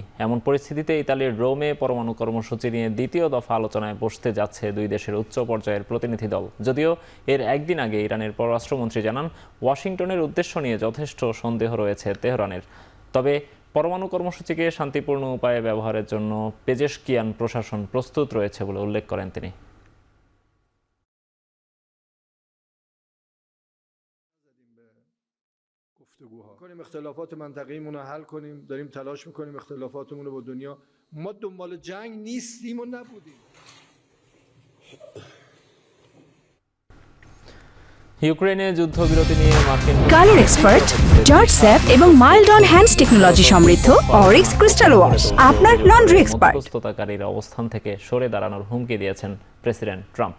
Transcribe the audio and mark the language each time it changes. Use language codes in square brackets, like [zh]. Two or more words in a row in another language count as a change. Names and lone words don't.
[bn] এমন পরিস্থিতিতে ইতালির রোমে পরমাণু কর্মসূচি নিয়ে দ্বিতীয় দফা আলোচনায় বসতে যাচ্ছে দুই দেশের উচ্চ পর্যায়ের প্রতিনিধি দল। যদিও এর একদিন আগে ইরানের পররাষ্ট্রমন্ত্রী জানান, ওয়াশিংটনের উদ্দেশ্য নিয়ে যথেষ্ট সন্দেহ রয়েছে তেহরানের। তবে পরমাণু কর্মসূচিকে শান্তিপূর্ণ উপায়ে ব্যবহারের জন্য পেজেশকিয়ান প্রশাসন প্রস্তুত রয়েছে বলে উল্লেখ করেন তিনি। [fa] کنیم اختلافات منطقه‌ایمون رو حل کنیم داریم تلاش می‌کنیم اختلافاتمون رو با دنیا ما دنبال جنگ نیستیم و نبودیم [bn] ইউক্রেনে যুদ্ধবিরতি নিয়ে মার্কিন [en] color expert [bn] জর্জ স্যাপ এবং [en] mild on hands technology [bn] সমৃদ্ধ অরিক্স ক্রিস্টাল ওয়াশ আপনার [en] laundry expert. [bn] মধ্যস্থতাকারীর অবস্থান থেকে সরে দাঁড়ানোর হুমকি দিয়েছেন প্রেসিডেন্ট ট্রাম্প।